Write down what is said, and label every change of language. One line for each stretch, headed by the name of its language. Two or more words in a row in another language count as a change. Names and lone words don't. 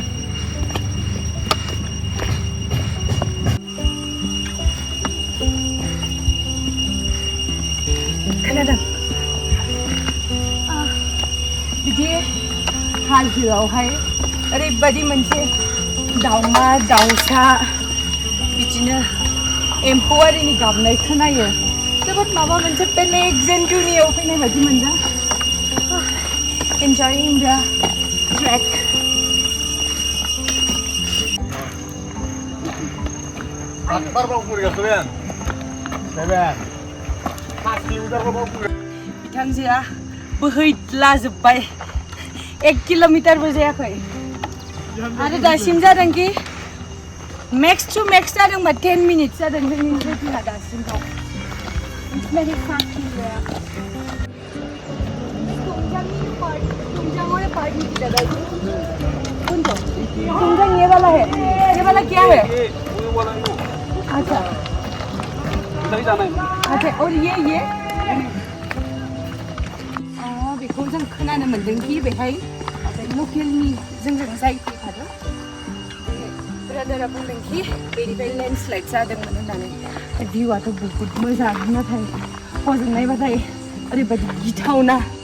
Bodo: खोनादों बिदि हाजोआवहाय ओरैबायदि मोनसे दाउमा दाउसा बिदिनो एम्फौ आरिनि गाबनाय खोनायो जोबोद माबा मोनसे बेलेग जेन्टुनियाव फैनाय बायदि मोनदों
English: enjoying the trek
Bodo: बिथांजोआ बोहैद्लाजोब्बाय 1 किल'मिटारबो जायाखै आरो दासिम जादोंखि
English: max to max
Bodo: जादोंबा 10 मिनिट्स जादों जोंनि ट्रेकिंआ दासिमखौ
Hindi: तुमजां ये वाला है ये वाला क्या है अच्छा अच्छा और
Bodo: ये बेखौ जों खोनानो मोन्दोंखि बेहाय लकेलनि जोंजों जाय फैफादों ब्रादारा बुंदोंखि बेनिफ्राय लेन्डस्लाइड जादोंमोन होननानै भिउआथ' बहुद मोजां नाथाय हजों नायबाथाय ओरैबायदि गिथावना